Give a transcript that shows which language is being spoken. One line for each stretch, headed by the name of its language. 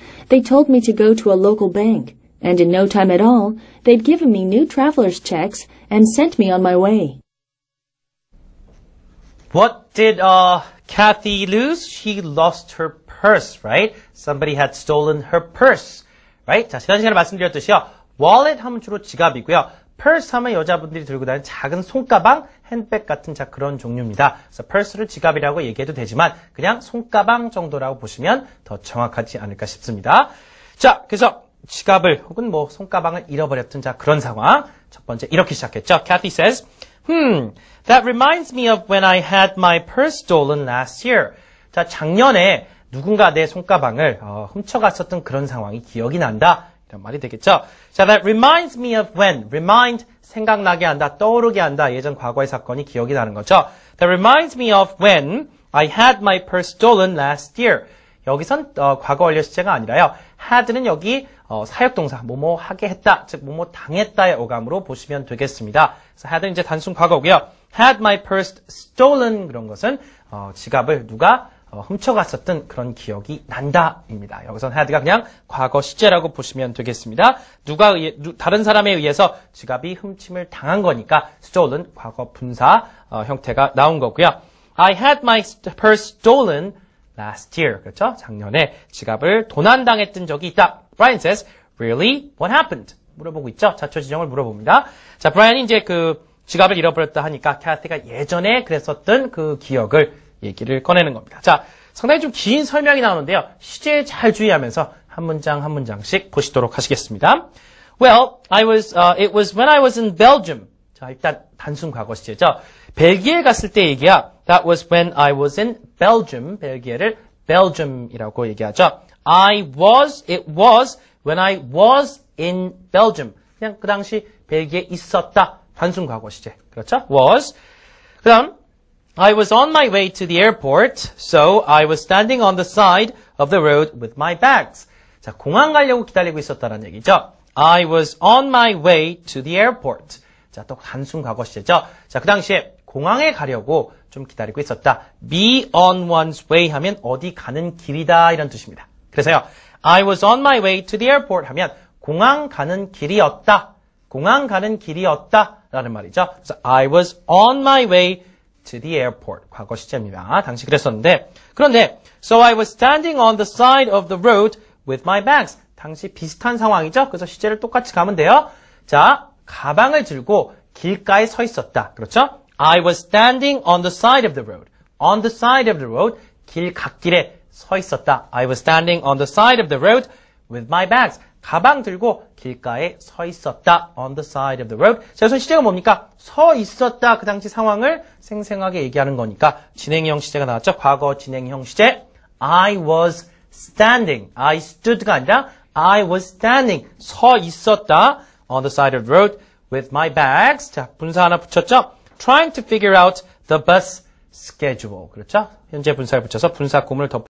English: They told me to go to a local bank, and in no time at all, they'd given me new traveler's checks and sent me on my way. What did Kathy lose? She lost her purse, right? Somebody had stolen her purse, right?
Korean: 자, 지난 시간에 말씀드렸듯이요. wallet 하면 주로 지갑이고요. purse 하면 여자분들이 들고 다니는 작은 손가방, 핸드백 같은 그런 종류입니다. 그래서 purse를 지갑이라고 얘기해도 되지만 그냥 손가방 정도라고 보시면 더 정확하지 않을까 싶습니다. 자, 그래서 지갑을 혹은 뭐 손가방을 잃어버렸던 그런 상황. 첫 번째 이렇게 시작했죠.
English: Kathy says, that reminds me of when I had my purse stolen last year.
Korean: 자, 작년에 누군가 내 손가방을 훔쳐갔었던 그런 상황이 기억이 난다. 이런 말이 되겠죠.
English: 자, that reminds me of when.
Korean: remind, 생각나게 한다, 떠오르게 한다. 예전 과거의 사건이 기억이 나는 거죠.
English: That reminds me of when I had my purse stolen last year.
Korean: 여기선 과거 완료 시제가 아니라요. had는 여기 사역동사, 뭐뭐 하게 했다, 즉 뭐뭐 당했다의 어감으로 보시면 되겠습니다. 그래서 had는 이제 단순 과거고요. Had my purse stolen 그런 것은 지갑을 누가 훔쳐갔었던 그런 기억이 난다입니다. 여기선 had가 그냥 과거 시제라고 보시면 되겠습니다. 다른 사람에 의해서 지갑이 훔침을 당한 거니까 stolen 과거 분사 형태가 나온 거고요.
English: I had my purse stolen last year.
Korean: 그렇죠? 작년에 지갑을 도난당했던 적이 있다.
English: Brian says, really? What happened? 물어보고 있죠.
Korean: 자초지종을 물어봅니다. 자, 브라이언이 이제 그 지갑을 잃어버렸다 하니까 캐티가 예전에 그랬었던 그 기억을 얘기를 꺼내는 겁니다. 자, 상당히 좀 긴 설명이 나오는데요. 시제에 잘 주의하면서 한 문장 한 문장씩 보시도록 하시겠습니다.
English: Well, it was when I was in Belgium.
Korean: 자, 일단 단순 과거 시제죠. 벨기에 갔을 때 얘기야.
English: That was when I was in Belgium.
Korean: 벨기에를 Belgium이라고 얘기하죠.
English: it was when I was in Belgium.
Korean: 그냥 그 당시 벨기에 있었다. 단순 과거 시제. 그렇죠? was.
English: 그다음 I was on my way to the airport, so I was standing on the side of the road with my bags.
Korean: 자, 공항 가려고 기다리고 있었다는 얘기죠.
English: I was on my way to the airport.
Korean: 자, 또 단순 과거 시제죠. 자, 그 당시에 공항에 가려고 좀 기다리고 있었다. be on one's way 하면 어디 가는 길이다 이런 뜻입니다. 그래서요.
English: I was on my way to the airport 하면 공항 가는 길이었다.
Korean: 공항 가는 길이었다 라는 말이죠.
English: 그래서 I was on my way to the airport.
Korean: 과거 시제입니다.
English: 당시 그랬었는데 그런데 so I was standing on the side of the road with my bags.
Korean: 당시 비슷한 상황이죠. 그래서 시제를 똑같이 가면 돼요. 자, 가방을 들고 길가에 서 있었다. 그렇죠?
English: I was standing on the side of the road. On the side of the road. 길 갓길에 서 있었다. I was standing on the side of the road with my bags.
Korean: 가방 들고 길가에 서 있었다.
English: On the side of the road.
Korean: 자, 여기서 시제가 뭡니까? 서 있었다. 그 당시 상황을 생생하게 얘기하는 거니까 진행형 시제가 나왔죠. 과거 진행형 시제. I was standing.
English: I stood가 아니라 I was standing.
Korean: 서 있었다.
English: On the side of the road with my bags.
Korean: 자, 분사 하나 붙였죠.
English: Trying to figure out the bus schedule. 그렇죠? 현재 분사를 붙여서 분사 구문을 덮